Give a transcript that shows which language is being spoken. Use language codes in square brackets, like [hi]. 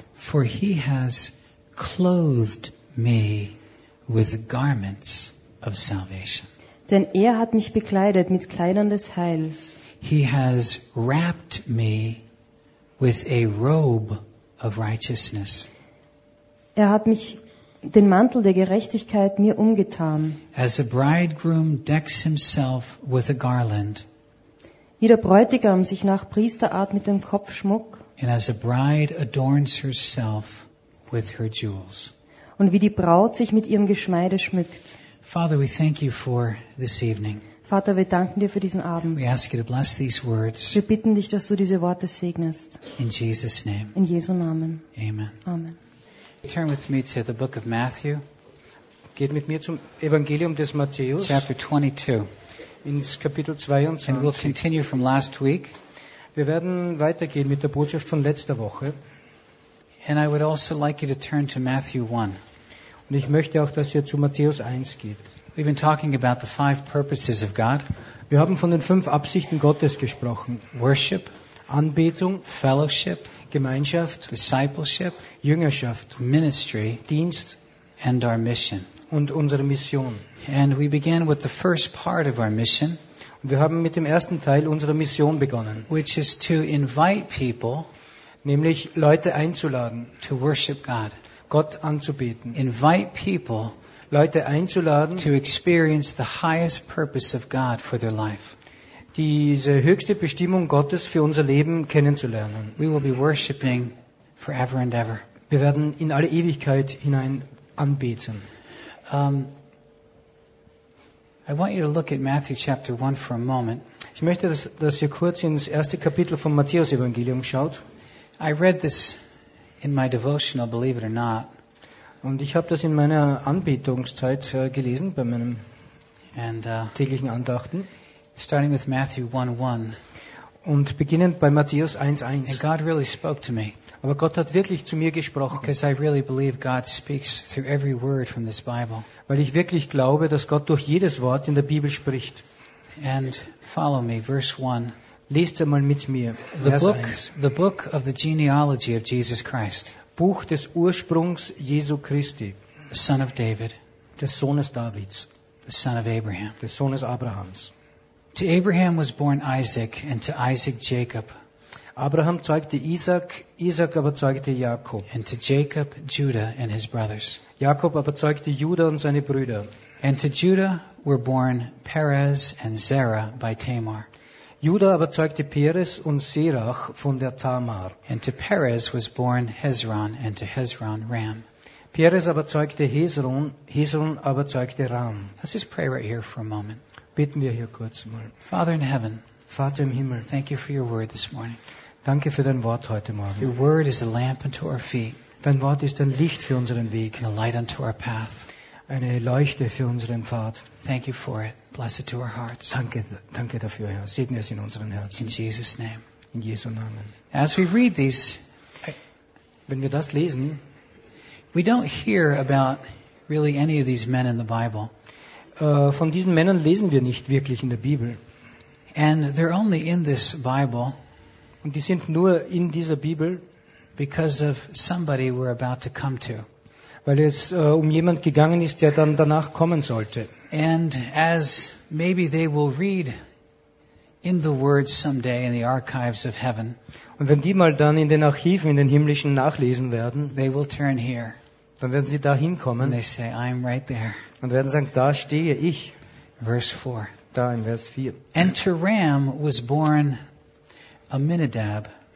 [en] For he has clothed me with garments of salvation. [de] Denn hat mich bekleidet mit Kleidern des Heils. [en] He has wrapped me with a robe of righteousness. [de] Hat mich den Mantel der Gerechtigkeit mir umgetan. [en] As a bridegroom decks himself with a garland. [de] Wie der Bräutigam sich nach Priesterart mit dem Kopfschmuck. [en] And as a bride adorns herself with her jewels. [de] Und wie die Braut sich mit ihrem Geschmeide schmückt. [en] Father, we thank you for this evening. [de] Vater, wir danken dir für diesen Abend. [en] We ask you to bless these words. [de] Wir bitten dich, dass du diese Worte segnest. [en] In Jesus' name. [de] In Jesu Namen. [en] Amen. [de] Amen. [en] Turn with me to the book of Matthew. [de] Geht mit mir zum Evangelium des Matthäus. [en] Chapter 22. [de] In Kapitel 22. [en] And we'll continue from last week. [de] Wir werden weitergehen mit der Botschaft von letzter Woche. [en] And I would also like you to turn to Matthew 1. [de] Und ich möchte auch, dass ihr zu Matthäus 1 geht. [en] We've been talking about the five purposes of God. [de] Wir haben von den fünf Absichten Gottes gesprochen. [en] Worship, [de] Anbetung, [en] Fellowship, [de] Gemeinschaft, [en] Discipleship, [de] Jüngerschaft, [en] Ministry, [de] Dienst, [en] and our mission. [de] Und unsere Mission. [en] And we began with the first part of our mission. [de] Wir haben mit dem ersten Teil unserer Mission begonnen. [en] Which is to invite people, [de] nämlich Leute einzuladen, [en] to worship God, [de] Gott anzubeten. [en] Invite people, [de] Leute einzuladen, [en] to experience the highest purpose of God for their life. [de] Diese höchste Bestimmung Gottes für unser Leben kennenzulernen. [en] We will be worshiping forever and ever. [de] Wir werden in alle Ewigkeit hinein anbeten. [en] I want you to look at Matthew chapter 1 for a moment. [de] Ich möchte, dass ihr kurz ins erste Kapitel vom Matthäus-Evangelium schaut. [en] I read this in my devotional, believe it or not. [de] Und ich habe das in meiner Anbetungszeit gelesen, bei meinem täglichen Andachten. [en] Starting with Matthew 1:1. [de] Und beginnend bei Matthäus 1:1. [en] And God really spoke to me. [de] Aber Gott hat wirklich zu mir gesprochen. [en] Because I really believe God speaks through every word from this Bible. [de] Weil ich wirklich glaube, dass Gott durch jedes Wort in der Bibel spricht. [en] And follow me, verse 1. [de] Lest einmal mit mir. [en] The book of the genealogy of Jesus Christ. [de] Buch des Ursprungs Jesu Christi. [en] The son of David. [de] Des Sohnes Davids. [en] The son of Abraham. [de] Des Sohnes Abrahams. [en] To Abraham was born Isaac, and to Isaac Jacob. [de] Abraham zeugte Isaac, Isaac aber zeugte Jakob. [en] And to Jacob, Judah and his brothers. [de] Jakob aber zeugte Judah und seine Brüder. [en] And to Judah were born Perez and Zerah by Tamar. [de] Judah aber zeugte Perez und Serach von der Tamar. [en] And to Perez was born Hezron, and to Hezron Ram. [de] Perez aber zeugte Hezron, Hezron aber zeugte Ram. [en] Let's just pray right here for a moment. [de] Bitten wir hier kurz mal. [en] Father in heaven, [de] Vater im Himmel, [en] thank you for your word this morning. [de] Danke für dein Wort heute Morgen. [en] Your word is a lamp unto our feet. [de] Dein Wort ist ein Licht für unseren Weg. [en] And a light unto our path. [de] Eine Leuchte für unseren Pfad. [en] Thank you for it. Bless it to our hearts. [de] Danke dafür, Herr. Segne es in unseren Herzen. [en] In Jesus' name. [de] In Jesu Namen. [en] As we read these, [de] wenn wir das lesen, [en] we don't hear about really any of these men in the Bible. [de] Von diesen Männern lesen wir nicht wirklich in der Bibel. [en] And they're only in this Bible. [de] Und die sind nur in dieser Bibel, [en] because of somebody we're about to come to. [de] weil es um jemand gegangen ist, der dann danach kommen sollte. [en] And as maybe they will read in the words someday in the archives of heaven. [de] Und wenn die mal dann in den Archiven, in den himmlischen nachlesen werden, [en] they will turn here. [de] Dann werden sie dahin kommen. [en] And they say, I'm right there. [de] Und werden sagen, da stehe ich. [en] Verse 4. [de] Da in Vers 4. [en] And to Ram was born Aminadab.